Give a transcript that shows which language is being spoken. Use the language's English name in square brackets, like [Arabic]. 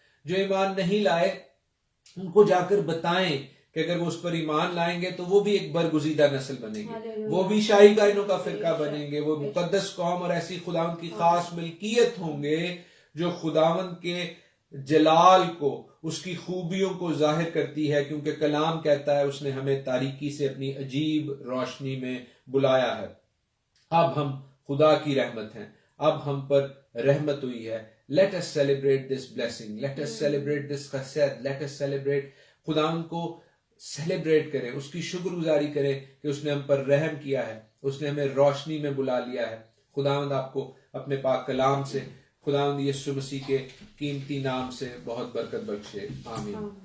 [Urdu] جو ایمان نہیں لائے ان کو جا کر بتائیں کہ اگر وہ اس پر ایمان لائیں گے تو وہ بھی ایک برگزیدہ نسل بنیں گے، وہ بھی شاہی کائنوں کا فرقہ بنیں گے، وہ مقدس قوم اور ایسی خداوند کی خاص ملکیت ہوں گے جو خداوند کے جلال کو، اس کی خوبیوں کو ظاہر کرتی ہے، کیونکہ کلام کہتا ہے اس نے ہمیں تاریکی سے اپنی عجیب روشنی میں بلایا ہے. اب ہم خدا کی رحمت ہیں، اب ہم پر رحمت ہوئی ہے. [English] Let us celebrate this blessing. Let us celebrate this خیرات. Let us celebrate. [Urdu] خداوند کو سیلیبریٹ کریں، اس کی شکر گزاری کریں کہ اس نے ہم پر رحم کیا ہے، اس نے ہمیں روشنی میں بلا لیا ہے. خداوند آپ کو اپنے پاک کلام سے، خداوند یسوع مسیح کے قیمتی نام سے بہت برکت بخشے. آمین.